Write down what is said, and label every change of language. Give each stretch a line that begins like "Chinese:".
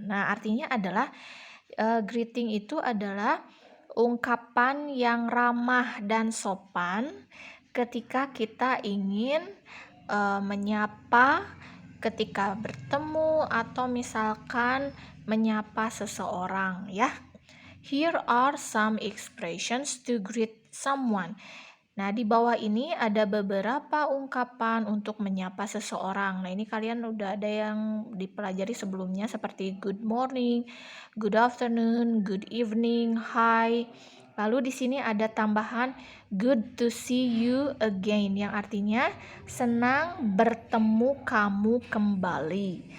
Indonesian: Nah, artinya adalah greeting itu adalah ungkapan yang ramah dan sopan ketika kita ingin menyapa ketika bertemu atau misalkan menyapa seseorang ya.
English: Here are some expressions to greet someone.
Indonesian: Nah, di bawah ini ada beberapa ungkapan untuk menyapa seseorang. Nah, ini kalian udah ada yang dipelajari sebelumnya seperti
English: good morning, good afternoon, good evening, hi.
Indonesian: Lalu di sini ada tambahan
English: good to see you again
Indonesian: yang artinya senang bertemu kamu kembali.